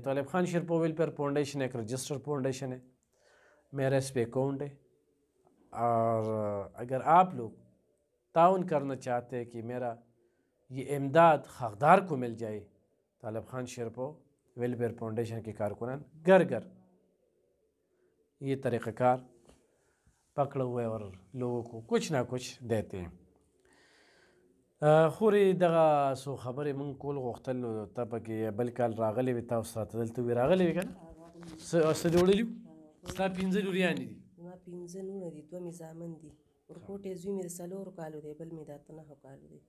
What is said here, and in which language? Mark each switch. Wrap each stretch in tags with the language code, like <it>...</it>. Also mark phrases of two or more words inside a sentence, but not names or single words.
<ur>تو الب خان شیرپو ویلفیئر فاؤنڈیشن ایک رجسٹر فاؤنڈیشن ہے میرا اس پہ اکاؤنٹ ہے اور اگر آپ لوگ تعاون کرنا چاہتے ہیں کہ میرا یہ امداد حقدار کو مل جائے تو الب خان شیرپو ویلفیئر فاؤنڈیشن کے کارکنان گھر گھر یہ طریقہ کار پکڑے ہوئے اور لوگوں کو کچھ نہ کچھ دیتے ہیں.</ur> <ps>خورې دغه څو خبرې مونږ کول غوښتل نو ته پکې بل کال راغلی وې تاسو راته دلته وې راغلی وې که نه څه دې وړلي وو ستا 15 لوریانې دي زما 15 نونه دي 2 مې زامن دي ورکوټ یې زوی مې د 4 کالو دی بل مې د 8 کالو دی.</ps>